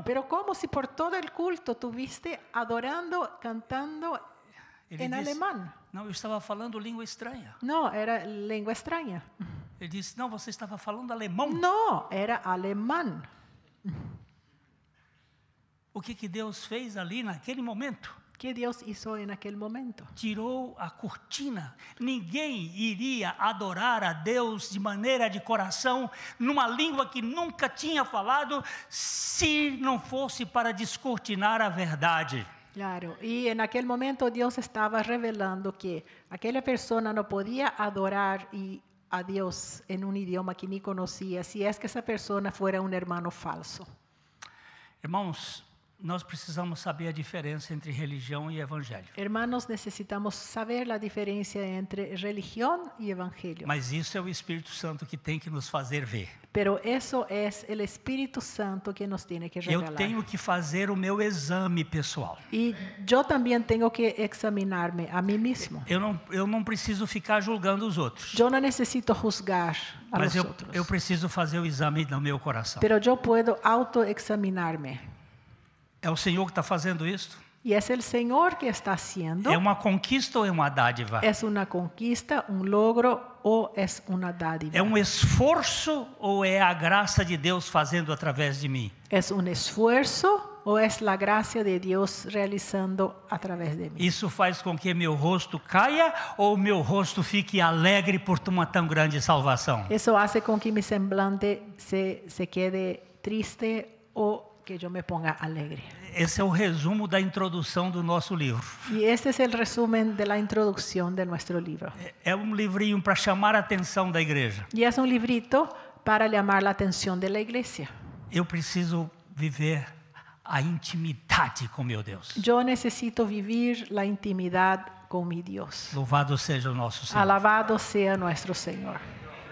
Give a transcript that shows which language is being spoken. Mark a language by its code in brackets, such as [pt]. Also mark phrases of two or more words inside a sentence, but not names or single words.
[es] Pero como si por todo el culto tuviste adorando, cantando [pt] Ele [es] en [pt] disse, [es] alemán. [pt] não, eu estava falando língua estranha. [es] No, era lengua extraña. [pt] Ele disse, não, você estava falando alemão. [es] No, era alemán. [pt] O que Deus fez ali naquele momento? [es] ¿Qué Dios hizo en aquel momento? [pt] Tirou a cortina. Ninguém iria adorar a Deus de maneira de coração, numa língua que nunca tinha falado, se não fosse para descortinar a verdade. [es] Claro, y en aquel momento Dios estaba revelando que aquella persona no podía adorar a Dios en un idioma que ni conocía, si es que esa persona fuera un hermano falso. [pt] Irmãos, nós precisamos saber a diferença entre religião e evangelho. [es] Hermanos, necesitamos saber la diferencia entre religión y evangelio. [pt] Mas isso é o Espírito Santo que tem que nos fazer ver. [es] Pero eso es el Espíritu Santo que nos tiene que revelar. [pt] Eu tenho que fazer o meu exame pessoal. [es] Y yo también tengo que examinarme a mí mismo. [pt] Eu não preciso ficar julgando os outros. [es] Yo no necesito juzgar a [pt] Mas [es] los otros. [pt] eu preciso fazer o exame no meu coração. [es] Pero yo puedo autoexaminarme. [pt] É o Senhor que está fazendo isso? [es] Y es el Señor que está haciendo. [pt] É uma conquista ou é uma dádiva? [es] ¿Es una conquista, un logro o es una dádiva? [pt] É um esforço ou é a graça de Deus fazendo através de mim? [es] ¿Es un esfuerzo o es la gracia de Dios realizando a través de mí? [pt] Isso faz com que meu rosto caia ou meu rosto fique alegre por uma tão grande salvação? [es] Eso hace con que mi semblante se quede triste o que yo me ponga alegre. [pt] Esse é o resumo da introdução do nosso livro. [es] Y este es el resumen de la introducción de nuestro libro. [pt] É um livrinho para chamar a atenção da igreja. [es] Y es un librito para llamar la atención de la iglesia. [pt] Eu preciso viver a intimidade com meu Deus. [es] Yo necesito vivir la intimidad con mi Dios. [pt] Louvado seja o nosso Senhor. [es] Alabado sea nuestro Señor.